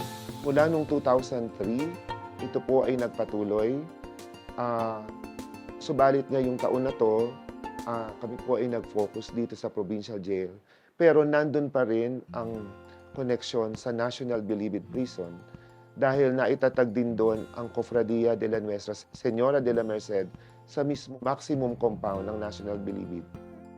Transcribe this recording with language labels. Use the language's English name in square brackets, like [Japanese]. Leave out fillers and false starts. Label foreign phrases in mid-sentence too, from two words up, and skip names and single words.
[Filipino] Mula noong 2003, ito po ay nagpatuloy. Subalit ngayong taon na to, kami po ay nag-focus dito sa [English] provincial jail. [Filipino] Pero nandun pa rin ang connection sa National Bilibid Prison dahil naitatag din doon ang Cofradia de la Nuestra Señora de la Merced sa mismo [English] maximum compound [Filipino] ng National Bilibid.